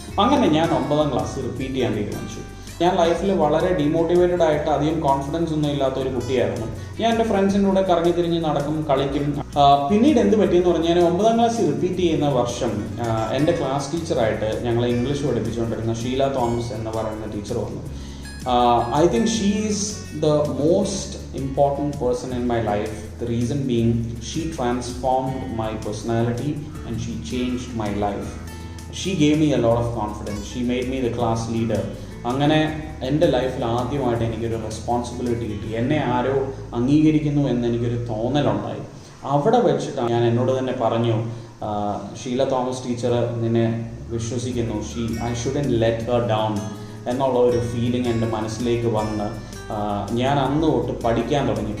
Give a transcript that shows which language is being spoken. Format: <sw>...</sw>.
<ml>അങ്ങനെ ഞാൻ 9ാം class repeat ചെയ്യാൻ തീരുമാനിച്ചു. ഞാൻ ലൈഫിൽ വളരെ ഡീമോട്ടിവേറ്റഡ് ആയിട്ട് അധികം കോൺഫിഡൻസ് ഒന്നും ഇല്ലാത്ത ഒരു കുട്ടിയായിരുന്നു. ഞാൻ എൻ്റെ ഫ്രണ്ട്സിൻ്റെ കൂടെ കറങ്ങി തിരിഞ്ഞ് നടക്കും, കളിക്കും. പിന്നീട് എന്ത് പറ്റിയെന്ന് പറഞ്ഞാൽ 9ാം ക്ലാസ് റിപ്പീറ്റ് ചെയ്യുന്ന വർഷം എൻ്റെ ക്ലാസ് ടീച്ചറായിട്ട് ഞങ്ങളെ ഇംഗ്ലീഷ് പഠിപ്പിച്ചുകൊണ്ടിരുന്ന ഷീല തോമസ് എന്ന് പറയുന്ന ടീച്ചർ വന്നു.</ml> <en>I think she is the most important person in my life. The reason being, she transformed my personality and she changed my life. She gave me a lot of confidence. She made me the class leader.</en> <ml>അങ്ങനെ എൻ്റെ ലൈഫിൽ ആദ്യമായിട്ട് എനിക്കൊരു responsibility കിട്ടി. എന്നെ ആരോ അംഗീകരിക്കുന്നു എന്നെനിക്കൊരു തോന്നലുണ്ടായി. അവിടെ വെച്ചിട്ട് ഞാൻ എന്നോട് തന്നെ പറഞ്ഞു, ഷീല തോമസ് ടീച്ചർ നിന്നെ വിശ്വസിക്കുന്നു,</ml> <en>I shouldn't let her down</en> <ml>എന്നുള്ള ഒരു ഫീലിംഗ് എൻ്റെ മനസ്സിലേക്ക് വന്ന് ഞാൻ അന്ന് തൊട്ട് പഠിക്കാൻ തുടങ്ങി.</ml>